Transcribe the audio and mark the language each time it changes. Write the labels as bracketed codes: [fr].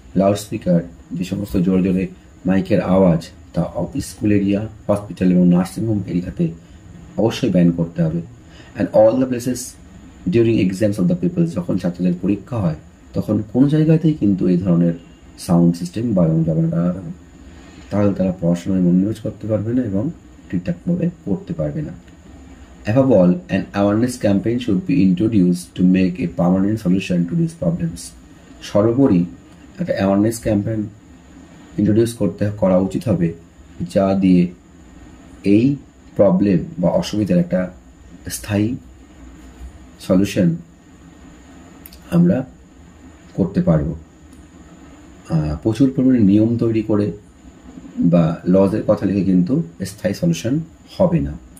[bn] Loudspeaker যে সমস্ত জোরে জোরে মাইকের আওয়াজ তা স্কুল এরিয়া, হসপিটাল এবং নার্সিং হোম এরিয়াতে অবশ্যই ব্যান করতে হবে। [en] and all the places during exams of the peoples, [bn] যখন ছাত্রদের পরীক্ষা হয় তখন কোনো জায়গাতেই কিন্তু এই ধরনের সাউন্ড সিস্টেম বাজানো যাবে না, তাহলে তারা পড়াশোনায় মনোনিবেশ করতে পারবে না এবং ঠিকঠাকভাবে পড়তে পারবে না। [en] Above all, an awareness campaign should be introduced to make a permanent solution to these problems. [bn] সর্বোপরি একটা অ্যাওয়ারনেস ক্যাম্পেইন ইন্ট্রোডিউস করা উচিত হবে, যা দিয়ে এই প্রবলেম বা অসুবিধার একটা স্থায়ী সলিউশন আমরা করতে পারবো। প্রচুর পরিমাণে নিয়ম তৈরি করে বা লজের কথা লিখে কিন্তু স্থায়ী সলিউশন হবে না।